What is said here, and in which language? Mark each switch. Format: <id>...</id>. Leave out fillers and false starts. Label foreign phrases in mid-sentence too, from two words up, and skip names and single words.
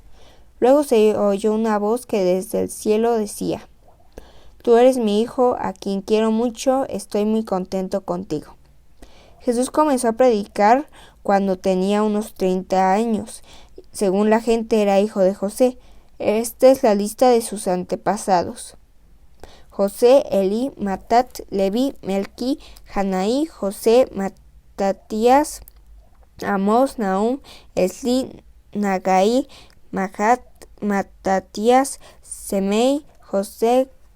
<es>Luego se oyó una voz que desde el cielo decía: tú eres mi Hijo, a quien quiero mucho, estoy muy contento contigo. Jesús comenzó a predicar cuando tenía unos 30 años. Según la gente, era hijo de José. Esta es la lista de sus antepasados: José, Elí, Matat, Leví, Melquí, Janaí, José, Matatías, Amós, Nahum, Esli, Nagai, Mahat, Matatías, Semei, José,</es>